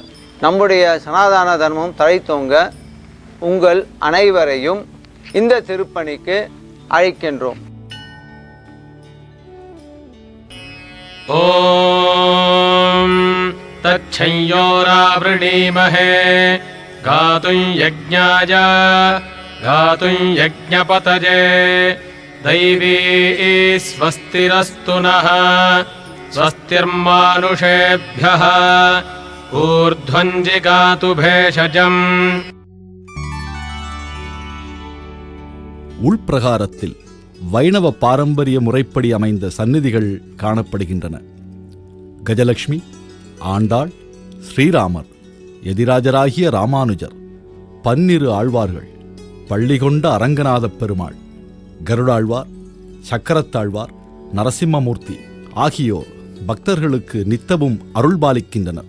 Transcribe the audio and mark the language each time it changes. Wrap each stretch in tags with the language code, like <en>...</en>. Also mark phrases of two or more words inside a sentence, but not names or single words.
<ta>நம்முடைய சனாதன தர்மம் தழைத்தோங்க உங்கள் அனைவரையும் இந்த திருப்பணிக்கு அழைக்கின்றோம்.</ta> <sa>ॐ तच्छंयोरावृणीमहे गातुं यज्ञाय गातुं यज्ञपतये दैवी स्वस्तिरस्तु नः स्वस्तिर्मानुषेभ्यः ऊर्ध्वं जिगातु भेषजम्.</sa> <ta>உள்பிரகாரத்தில் வைணவ பாரம்பரிய முறைப்படி அமைந்த சந்நிதிகள் காணப்படுகின்றன. கஜலட்சுமி, ஆண்டாள், ஸ்ரீராமர், எதிராஜராகிய ராமானுஜர், 12 ஆழ்வார்கள், பள்ளிகொண்ட அரங்கநாதப் பெருமாள், கருடாழ்வார், சக்கரத்தாழ்வார், நரசிம்மமூர்த்தி ஆகியோர் பக்தர்களுக்கு நித்தமும் அருள்பாலிக்கின்றனர்.</ta>